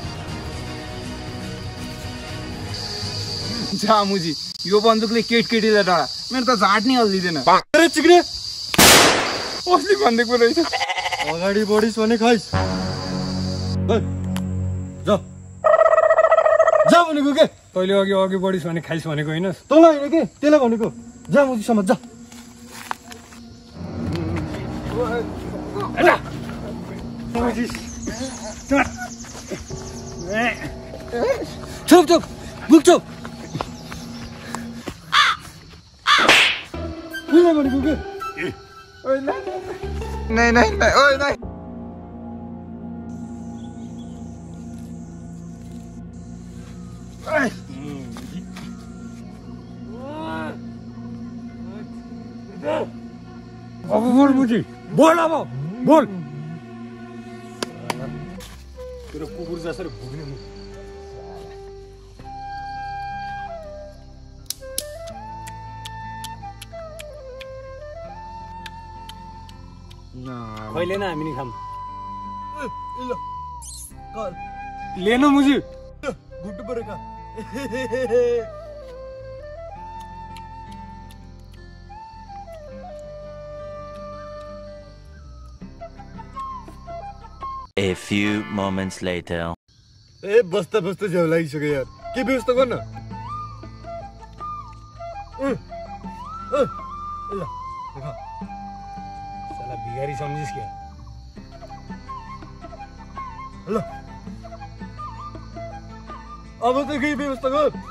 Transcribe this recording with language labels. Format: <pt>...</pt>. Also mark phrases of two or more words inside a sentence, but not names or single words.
<ne>जा मुजी यो बन्दुकले केटीलाई डरा मेरो त झाट नि हल्दिँदैन अरे चिक्रे कसले भनिदिएको रहेछ अगाडि बढिस् भने खाइस् जा जा भनेको के तैँले अघि अघि बढिस् भने खाइस् भनेको होइनस् तँलाई होइन के त्यसलाई भनेको जा मुजी समाज जा चुप चुप बुक चुप कसलाई भनेको के</ne> <hi>नहीं नहीं नहीं ओए नहीं</hi> <ne>अब बोल मुजी बोल अब बोल तेरो कुकुर जसरी भुग्ने मुख कहिले न हामी नि खाम लेन मुजी गुड्डु पऱ्यो का</ne> <en>A few moments later.</en> <ne>ए बस्दा बस्दा झ्याउ लागिसक्यो यार के व्यवस्था गर्न साला भिखारी सम्झिस् क्या ल अब त केही व्यवस्था गर</ne>